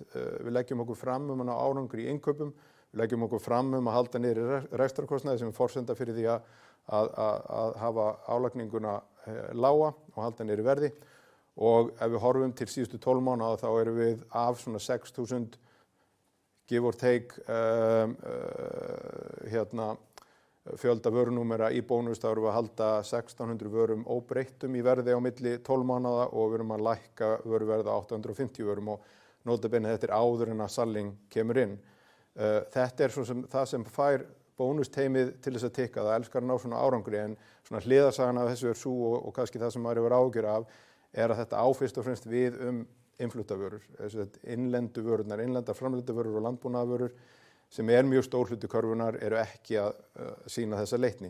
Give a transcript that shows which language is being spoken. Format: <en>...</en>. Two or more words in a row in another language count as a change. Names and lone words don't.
<is>Við leggjum okkur fram árangri í innkaupum, við leggjum okkur fram að halda niðri rekstrarkostnaði sem er forsenda fyrir því að hafa álagninguna lága og halda niðri verði. Og ef við horfum til síðustu 12 mánaða þá erum við af svona 6.000</is> <en>give or take</en> <is>fjölda vörunúmera í bónus, þá erum við að halda 1600 vörum óbreyttum í verði á milli 12 mánaða og við erum að lækka vöruverð á 850 vörum og</is> <la>nota bene</la> <is>þetta er áður en að saling kemur inn. Þetta er það sem fær bónusteymið til þess að tikka, það elskar að ná svona árangri en svona hliðarsagan af þessu er sú og kannski það sem maður hefur áhyggjur af er að þetta á fyrst og fremst við innflutavörur, innlendu vörurnar, innlendar framleiddavörur og landbúnaðarvörur sem er mjög stór hluti körfunnar eru ekki að sýna þessa leitni.</is>